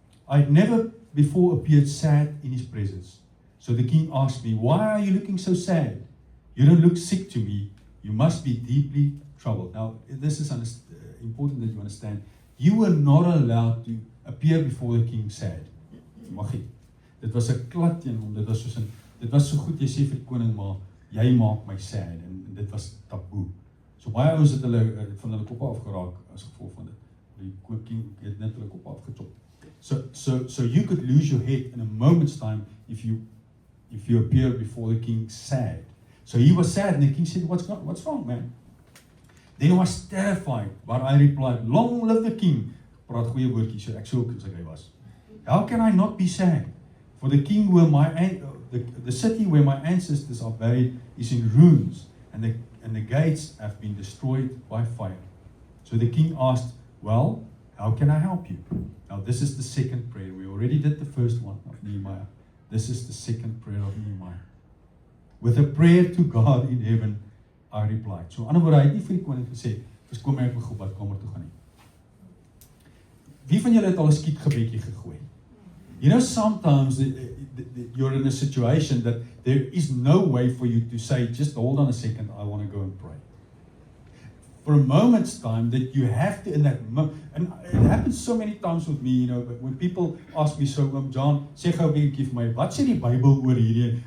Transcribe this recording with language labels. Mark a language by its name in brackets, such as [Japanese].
[English] I had never before appeared sad in his presence. So the king asked me, why are you looking so sad? You don't look sick to me. You must be deeply troubled. Now, this is important that you understand. You were not allowed to appear before the king sad. [Afrikaans] Mag nie. Dit was 'n klad teen hom. Dit was so goed jy sê vir die koning, maar jy maak my sad. En dit was taboe. So baie ouens het hulle van hulle koppe afgeraak as gevolg van dit. Die king het net hulle koppe afgechop. [English] So you could lose your head in a moment's time if you appear before the king sad. So he was sad, and the king said, what's wrong, man? Then I was terrified, but I replied, long live the king. [Afrikaans] Praat goeie woordjie, so ek so as hy was. [English] How can I not be sad? For the king where the city where my ancestors are buried is in ruins, and the gates have been destroyed by fire. So the king asked, well, how can I help you? Now this is the second prayer. We already did the first one of Nehemiah. This is the second prayer of Nehemiah. With a prayer to God in heaven, I replied. [Afrikaans] So, ander woorde, hy het nie vir die koning gesê, "Verskoon my, ek moet gou badkamer toe gaan nie." Wie van julle het al 'n skietgebedjie gegooi? [English] You know, sometimes you're in a situation that there is no way for you to say, just hold on a second, I want to go and pray. For a moment's time that you have to, in that moment, and it happens so many times with me, you know, but when people ask me, so, John, [Afrikaans] sê gou bietjie vir my, wat sê die Bybel oor hierdie?